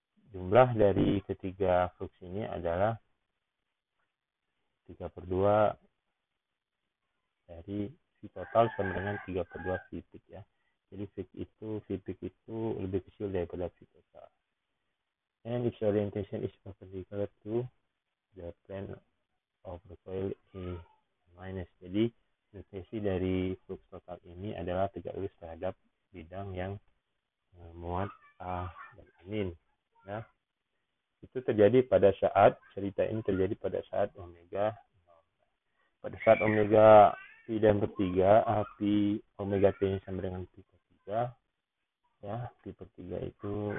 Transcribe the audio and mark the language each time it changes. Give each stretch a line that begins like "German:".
Indonesian: Jumlah dari ketiga flux ini adalah 3/2 dari V total sama dengan 3/2 V peak ya. Jadi V peak itu lebih kecil daripada V total.
English: And its orientation is perpendicular to the plane of the coil A minus.
Indonesian: Jadi orientasi dari flux total ini adalah tegak lurus terhadap bidang yang muat A dan amin. Ya. Itu terjadi pada saat, cerita ini terjadi pada saat omega, pada saat omega pi dan per 3, pi omega t nya sama dengan pi per 3, ya, pi per 3 itu